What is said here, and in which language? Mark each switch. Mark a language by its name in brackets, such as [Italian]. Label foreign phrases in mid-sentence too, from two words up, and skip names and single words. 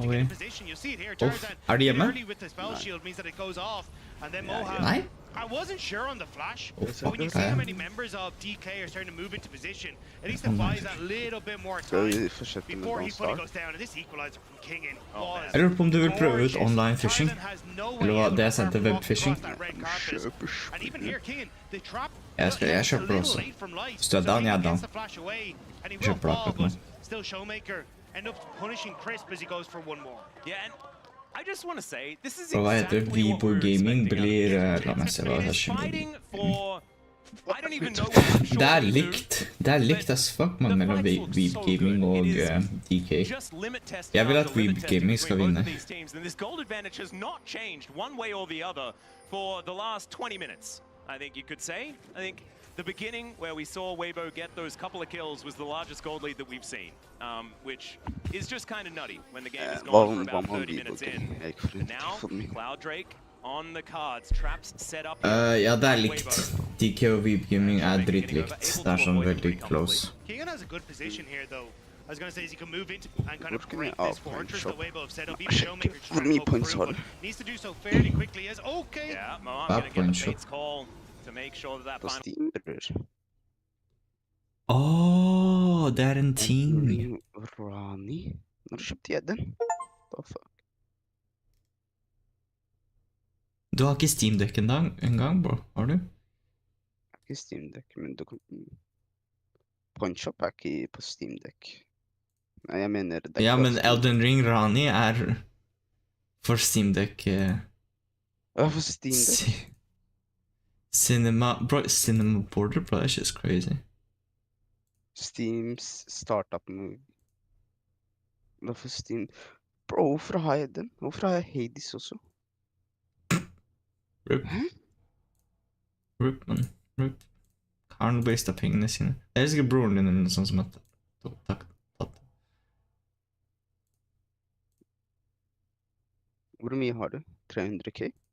[English] to get in me. position. You see it here. Tarzan Are you early with the spell shield means that it goes off, and then Moham I wasn't sure on the flash, Oh, but when you see how okay. many members of DK are starting to move into position, at least it buys that little bit more time before he fully goes down. And this equalizer from Kingen was [Norwegian] Jeg lurer på om du vil prøve ut [English] gorgeous. online fishing. Tarzan has no way [Norwegian] Eller hva [English] out [Norwegian] det jeg [English] apart [Norwegian] sendte, [English] from walking webfishing. across that red carpet. And even here, Kingen, the trap [Norwegian] Jeg [English] was [Norwegian] kjøper [English] a [Norwegian] det [English] little [Norwegian] også. [English] late from life, [Norwegian] Hvis du er [English] so [Norwegian] down, [English] he [Norwegian] jeg er [English] gets [Norwegian] down. [English] the flash away, and he [Norwegian] Jeg [English] will [Norwegian] kjøper det [English] fall, [Norwegian] akkurat nå. [English] but still Showmaker end up punishing Crisp as he goes for one more. Yeah, and I just want to say, this is [Norwegian] Og hva heter [English] exactly what [Norwegian] Vibo [English] we were [Norwegian] Gaming [English] expecting out of [Norwegian] blir [English] this. [Norwegian] La meg se hva [English] It [Norwegian] det [English] is [Norwegian] skjer. [English] fighting for... I don't even know what I'm sure [Norwegian] Det er [English] they do, [Norwegian] likt. Det er likt [English] as fuck man, the [Norwegian] mellom [English] fights look [Norwegian] Veep [English] so [Norwegian] Gaming [English] good. [Norwegian] og [English] It is [Norwegian] DK. [English] just limit testing [Norwegian] Jeg vil at [English] after limit [Norwegian] Veep [English] testing [Norwegian] Gaming skal [English] between both [Norwegian] vinne. [English] of these teams, and this gold advantage has not changed one way or the other for the last 20 minutes, I think you could say. I think the beginning where we saw Weibo get those couple of kills was the largest gold lead that we've seen, which is just kind of nutty when the game has gone for about 30 minutes in. And now, Cloud Drake on the cards, traps set up. [Norwegian] Ja, det er likt. DK og Veep Gaming er dritlikt. Det er sånn veldig close. [English] Keegan has a good position here, though. I was going to say, is he can move into and kind of Looking break at this our fortress shop. that Weibo have set up. Even Showmaker just What trying to me poke points through, are? but needs to do so fairly quickly as okay. Yeah, Moab That gonna get point the shot. Fate's call to make sure that [Norwegian] På [English] final... [Norwegian] Steam, bror. Åh, det er en ting. Rani? Når kjøpte jeg den? [English] The fuck? [Norwegian] Du har ikke Steam Deck engang, bro? Har du? Jeg har ikke Steam Deck, men du kan... Punch-up er ikke på Steam Deck. Nei, jeg mener... det er Ja, ikke men på Steam. Elden Ring Rani er for Steam Deck. Hva for Steam Deck? [English] Cinema Border, bro, that's just crazy. Steams startup move. [Norwegian] Hva for Steam... Bro, hvorfor har jeg den? Hvorfor har jeg Hades også? Rip. Rip, man. Rip. Karen wastet pengene sine. Jeg elsker broren din eller noe sånt som at... Takk. Hvor mye har du? 300k?